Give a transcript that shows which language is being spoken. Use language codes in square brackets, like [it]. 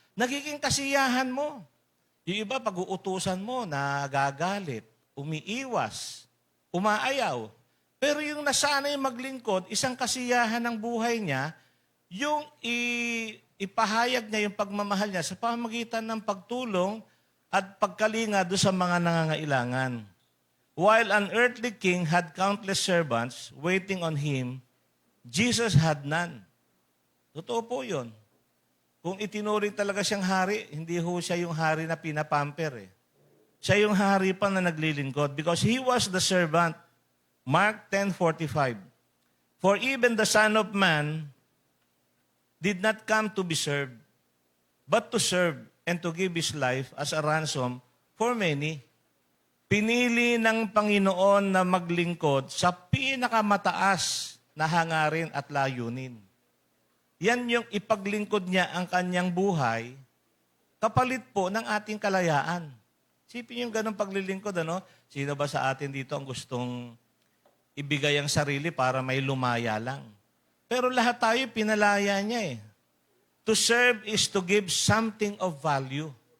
[tl] Nagiging kasiyahan mo. Yung iba, pag-uutusan mo, nagagalit, umiiwas, umaayaw. Pero yung nasanay maglingkod, isang kasiyahan ng buhay niya, yung ipahayag niya yung pagmamahal niya sa pamamagitan ng pagtulong at pagkalinga doon sa mga nangangailangan. [en] While an earthly king had countless servants waiting on him, Jesus had none. [tl] Totoo po yun. Kung itinuring talaga siyang hari, hindi ho siya yung hari na pinapamper eh. Siya yung hari pa na naglilingkod [en] because he was the servant. Mark 10:45. For even the Son of Man did not come to be served, but to serve and to give His life as a ransom for many. [tl] Pinili ng Panginoon na maglingkod sa pinakamataas na hangarin at layunin. Yan yung ipaglingkod niya ang kanyang buhay, kapalit po ng ating kalayaan. Sipin yung ganong paglilingkod, ano? Sino ba sa atin dito ang gustong ibigay ang sarili para may lumaya lang? Pero lahat tayo pinalaya niya eh. [en] To serve is to give something of value.